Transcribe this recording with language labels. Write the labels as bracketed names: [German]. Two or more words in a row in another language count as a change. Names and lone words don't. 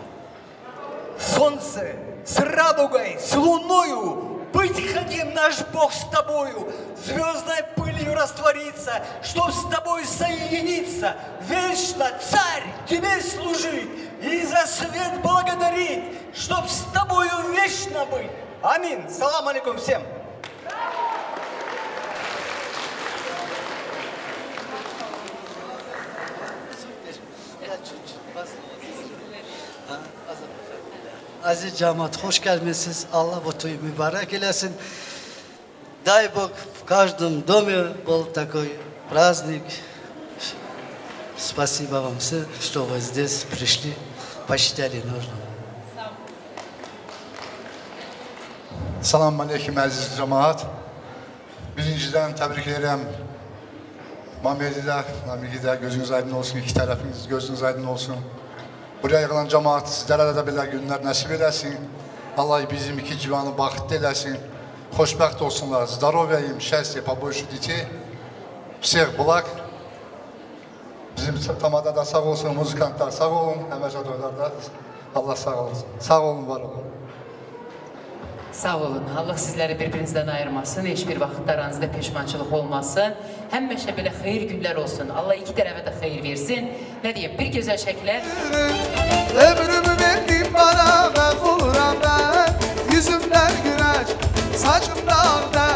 [Russian] Солнце с радугой, с луною, быть хотим наш Бог с тобою, звездной пылью раствориться, чтоб с тобой соединиться, вечно, Царь, тебе служить и за свет благодарить, чтоб с тобою вечно быть. Аминь. [Arabic] السلام عليكم [Russian] всем. [Turkish] Aziz cemaat, hoş gelmişsiniz. Allah bu toyu mübarek eylesin. [Russian] Дай Бог в каждом доме был такой праздник. Спасибо вам все, что вы здесь пришли, посчитали нужным. [Arabic] سلام عليكم [Azerbaijani] əziz cemaat. [Turkish] Birinciden tebrik ederim. Mehmet'i de, Namiq'i de [Azerbaijani] gözünüz aydın olsun, [Turkish] iki tarafınız [Azerbaijani] gözünüz aydın olsun. Buraya yığılan cemaat sizlərə də belə günlər nəsib eləsin. Allah bizim iki civanı baxtlı eləsin. Xoşbəxt olsunlar. [Russian] Здоровья, счастья, побольше детей. Всех благ. [Azerbaijani] Bizim tamada da sağ olsun, muzikantlar sağ olun. Həməcədorlarda Allah sağ olsun. Sağ olun, var olun. Sağ olun. Allah sizləri birbirinizdən ayırmasın. Heç bir vaxt aranızda peşmançılıq olmasın. Həmişə belə xeyir günlər olsun. Allah iki tərəfə də xeyir versin. [Turkish] Ne diyeyim? Bir güzel şekilde. Ömrümü verdim bana, ben vuram ben. Yüzümden güneş, saçımda ağda.